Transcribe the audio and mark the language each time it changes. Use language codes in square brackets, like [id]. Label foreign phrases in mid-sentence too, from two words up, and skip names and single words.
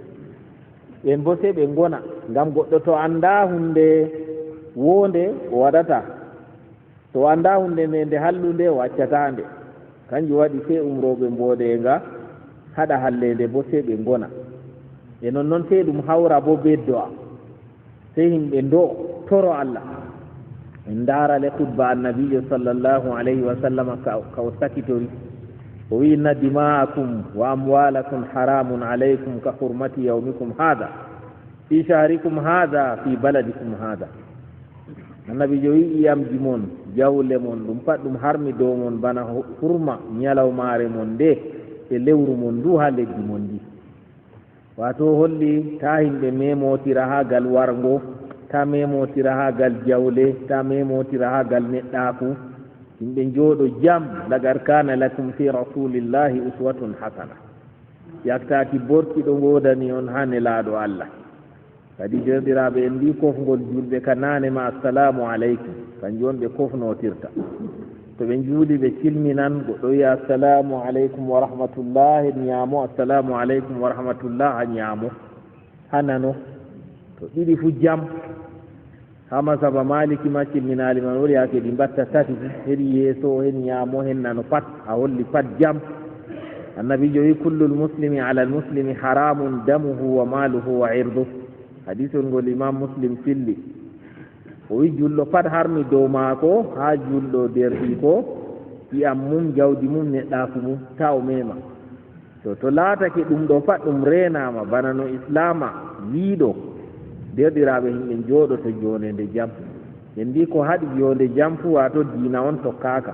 [ff] ɓen bo se ɓe gona ngam goɗɗo to anda hunde wonde o waɗata to anda hunde nde hallunde o accata nde kanjum waɗi se umroɓe mboɗenga haɗa hallende bo se ɓe gona e nonnoon se ɗum hawra bo be do'a se yimɓe ndo toro Allah en ndaara le khutba annabijo [ar] صلى الله عليه وسلم [ff] ka o sakitori o wi [ar] إن دماءكم وأموالكم حرام عليكم كحرمة يومكم هذا في شهركم هذا في بلدكم هذا [ff] annabijo wi iyamji mon jawle mon ɗum pat ɗum harmi dow mon bana hurma ñalawmaare mon nde e lewru mon ndu ha leddi mon ndi wato holli ta himɓe memotira ha gal wargo ta memotira ha gal jawle ta memotira ha gal neɗɗaku yimɓe jooɗo jam [ar] لقد كان لكم في رسول الله أسوة حسنة [ff] yaktaki bortiɗo godani on ha nelaɗo Allah kadi derɗiraɓe en mbi kofgol julɓe ka nanema [ar] السلام عليكم [ff] kanjum on ɓe kofnotirta to ɓe juuli ɓe cilminan goɗɗo wiya [ar] السلام عليكم ورحمة الله [ff] en ñaamo [ar] السلام عليكم ورحمة الله [ff] ha ñaamo ha nano to ɗiɗi fu jam ha masaba maliki ma cilminali man woni yake ɗi mbatta tati heɗi yeeso hen ñaamo hen nano pat a holli pat jam annabijo wi [ar] كل المسلم على المسلم حرام دمه وماله وعرضه [ff] hadisol ngol imam muslim filli o wi julɗo pat harmi dow maako ha julɗo derɗi ko ƴiyam mum jawdi mum neɗɗaku mum ta o mema to laatake ɗum ɗo pat ɗum renama bana no islama wiiɗo derɗiraɓe himɓe jooɗoto jonede jam ɓe mbi ko haɗi jonde jam fu wato diina on tokkaka